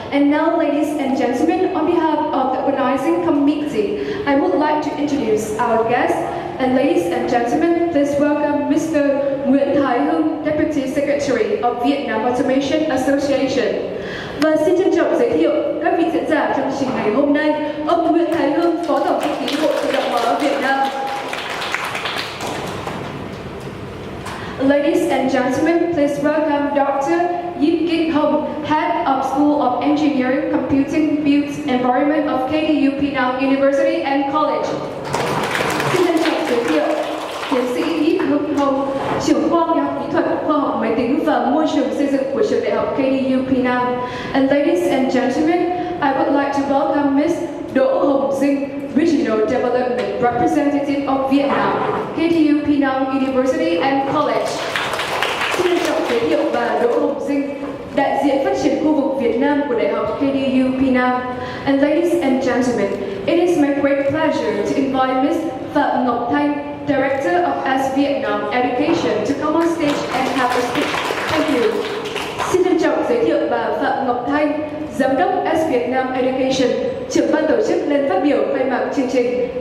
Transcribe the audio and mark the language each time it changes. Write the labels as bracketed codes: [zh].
[en] And now, ladies and gentlemen, on behalf of the organizing committee, I would like to introduce our guests. And ladies and gentlemen, please welcome Mr. Nguyễn Thái Hưng, Deputy Secretary of Vietnam Automation Association. [vi] Và xin trân trọng giới thiệu các vị diễn giả trong chương trình ngày hôm nay, ông Nguyễn Thái Hưng, Phó Tổng thư ký Hội Tự động hóa Việt Nam. [en] Ladies and gentlemen, please welcome Dr. Vu Quynh Truc, Head of School of Engineering, Computing, Built Environment of KTU Penang University and College. [vi] Xin trân trọng giới thiệu tiến sĩ Vu Quynh Truc, trưởng khoa Đại học Kỹ thuật, Khoa học Máy tính và Môi trường xây dựng của trường Đại học KTU Penang. [en] And ladies and gentlemen, I would like to welcome Ms. Đỗ Hồng Dinh, Regional Development Representative of Vietnam, KTU Penang University and College. [vi] Xin trân trọng giới thiệu bà Đỗ Hồng Dinh, đại diện phát triển khu vực Việt Nam của Đại học KTU Penang. [en] And ladies and gentlemen, it is my great pleasure to invite Ms. Phạm Ngọc Thanh, Director of S Vietnam Education, to come on stage and have a speech. Thank you. [vi] Xin trân trọng giới thiệu bà Phạm Ngọc Thanh, Giám đốc S Vietnam Education, trưởng ban tổ chức lên phát biểu khai mạc chương trình.